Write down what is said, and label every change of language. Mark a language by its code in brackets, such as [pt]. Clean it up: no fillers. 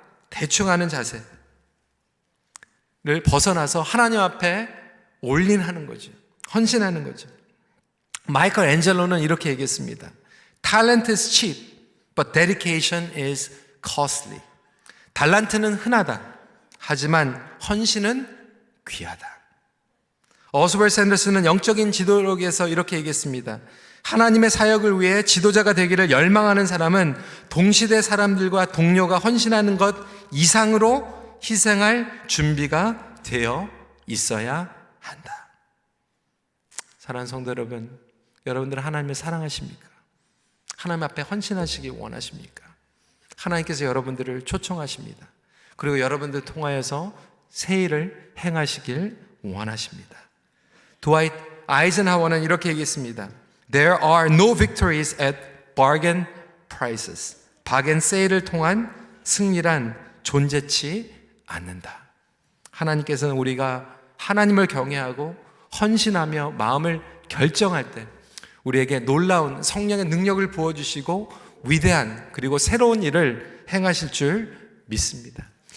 [ko] 대충 하는 자세를 벗어나서 하나님 앞에 올인하는 거죠. 헌신하는 거죠. 마이클 앤젤로는 이렇게 얘기했습니다. [en] Talent is cheap, but dedication is costly. [ko] 달란트는 흔하다. 하지만 헌신은 귀하다. 어스월 샌더스는 영적인 지도록에서 이렇게 얘기했습니다. 하나님의 사역을 위해 지도자가 되기를 열망하는 사람은 동시대 사람들과 동료가 헌신하는 것 이상으로 희생할 준비가 되어 있어야 한다. 사랑하는 성도 여러분, 여러분들은 하나님을 사랑하십니까? 하나님 앞에 헌신하시기 원하십니까? 하나님께서 여러분들을 초청하십니다. 그리고 여러분들 통하여서 새 일을 행하시길 원하십니다. 드와이트 아이젠하워는 이렇게 얘기했습니다. [en] There are no victories at bargain prices. [ko] 바겐 세일을 통한 승리란 존재치 않는다. 하나님께서는 우리가 하나님을 경외하고 헌신하며 마음을 결정할 때 우리에게 놀라운 성령의 능력을 부어주시고 위대한 그리고 새로운 일을 행하실 줄 믿습니다.